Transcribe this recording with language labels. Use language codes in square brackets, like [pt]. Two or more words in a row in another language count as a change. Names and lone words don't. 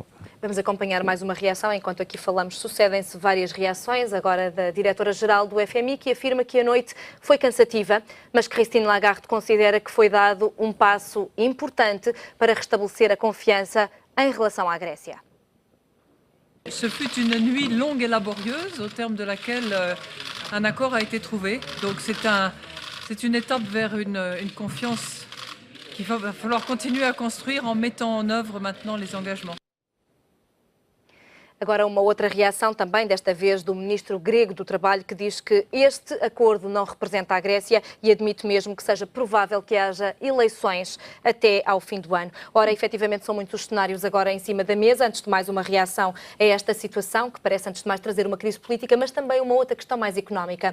[pt] Vamos acompanhar mais uma reação. Enquanto aqui falamos, sucedem-se várias reações, agora da diretora-geral do FMI, que afirma que a noite foi cansativa, mas que Christine Lagarde considera que foi dado um passo importante para restabelecer a confiança em relação à Grécia. [fr] Ce fut une nuit longue et laborieuse, au terme de laquelle un accord a été trouvé. Donc c'est une étape vers une confiance qu'il va falloir continuer à construire en mettant en œuvre maintenant les engagements. [pt] Agora uma outra reação também, desta vez do ministro grego do Trabalho, que diz que este acordo não representa a Grécia e admite mesmo que seja provável que haja eleições até ao fim do ano. Ora, efetivamente são muitos os cenários agora em cima da mesa. Antes de mais, uma reação a esta situação, que parece antes de mais trazer uma crise política, mas também uma outra questão mais económica.